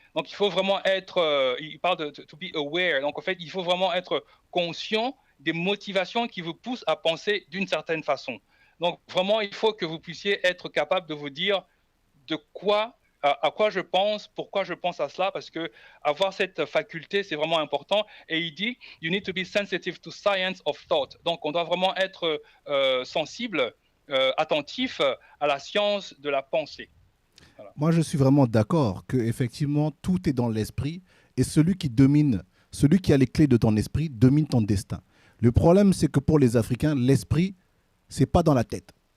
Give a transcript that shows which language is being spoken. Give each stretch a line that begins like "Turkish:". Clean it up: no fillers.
French: Donc, il faut vraiment être, il parle de
English: to be aware,
French: donc en fait, il faut vraiment être conscient des motivations qui vous poussent à penser d'une certaine façon. Donc, vraiment, il faut que vous puissiez être capable de vous dire à quoi je pense, pourquoi je pense à cela, parce que avoir cette faculté, c'est vraiment important. Et il dit,
English: you need to be sensitive to science of thought.
French: Donc, on doit vraiment être sensible, attentif à la science de la pensée. Voilà. Moi, je suis vraiment d'accord que effectivement tout est dans l'esprit et celui qui a les clés de ton esprit domine ton destin. Le problème, c'est que pour les Africains, l'esprit, c'est pas dans la tête.